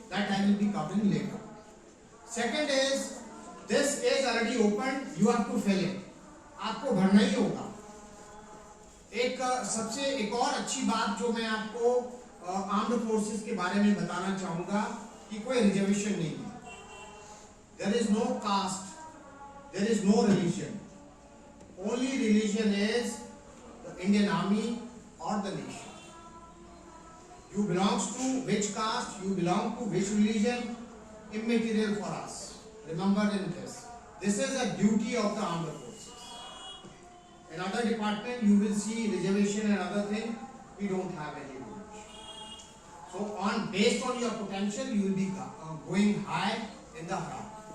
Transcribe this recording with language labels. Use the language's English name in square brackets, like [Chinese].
[English] That I will be covering later. Second is, this is already open. You have to fill it. [Hindi] आपको भरना ही होगा। एक और अच्छी बात जो मैं आपको आर्म्ड फोर्सेस के बारे में बताना चाहूंगा कि कोई रिजर्वेशन नहीं है। [English] There is no caste, there is no religion, only religion is the Indian army और the nation. You belongs to which caste, you belong to which religion, immaterial for us. Remember in this, this is a duty of the armed forces. In other department you will see reservation and other thing, we don't have any. So based on your potential, you will be going high in the crowd.